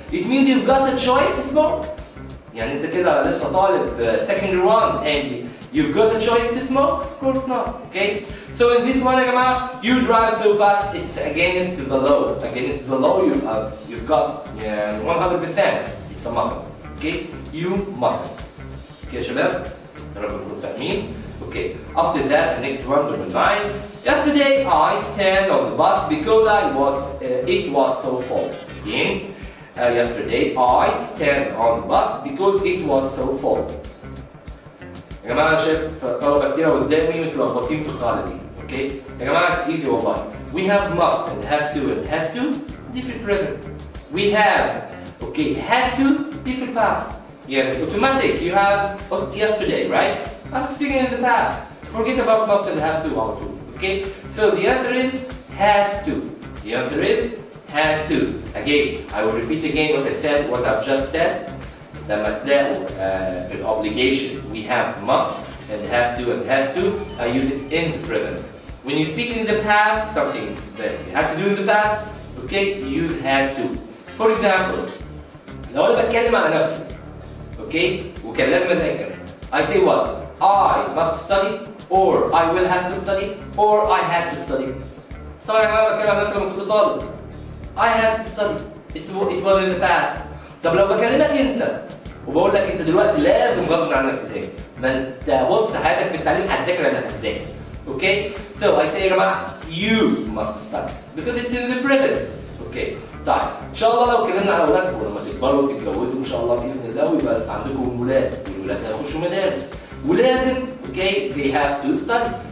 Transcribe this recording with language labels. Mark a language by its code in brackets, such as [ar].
[en] It means you've got a choice to smoke. [ar] يعني أنت كده لسه طالب [en] secondary one and you've got a choice to smoke? Of course not. Okay? So in this one, [ar] يا جماعة, [en] you drive so fast, it's against the law. Against the law, you've got 100%. It's a mustn't. Okay? You mustn't. [ar] Okay, يا شباب؟ يا رب نكون فاهمين. [en] Okay. After that, the next one, number 9. Yesterday I stand on the bus because it was so full. Again, yesterday I stand on the bus because it was so full. [ar] يا جماعة أنا شايف طلبة كتير قدامي متلخبطين في القاعدة دي. [en] Okay. [ar] يا جماعة [en] it's easy [ar] والله. [en] We have must and have to and have to different present. We have had to different past. Yeah, automatic. You have yesterday, right? I'm speaking in the past. Forget about must and have to or to. Okay? So the answer is had to. The answer is had to. Again, I will repeat again what I've just said. [ar] لما تلاقوا في [en] obligation we have must and have to and has to, I use it in the present. When you speak in the past, something that you have to do in the past, okay, you use had to. For example, [ar] لو أنا بتكلم على نفسي, okay, وكان لازم أذاكر. [en] I say what? I must study, or I will have to study, or I had to study. [ar] طبعا يا جماعة بتكلم عن نفسي لما كنت طالب. [en] I had to study. It was in the past. [ar] طب لو بكلمك أنت وبقول لك أنت دلوقتي لازم غصب عنك تذاكر. ما أنت بص حياتك في التعليم هتذاكر إنك هتذاكر. [en] Okay? So I say [ar] يا جماعة [en] you must study because it's in the present. Okay. [ar] طيب إن شاء الله لو اتكلمنا على أولادكم لما تكبروا وتتجوزوا إن شاء الله بإذن الله ويبقى عندكم ولاد والولاد هيخشوا مدارس. ولازم [en] okay they have to study.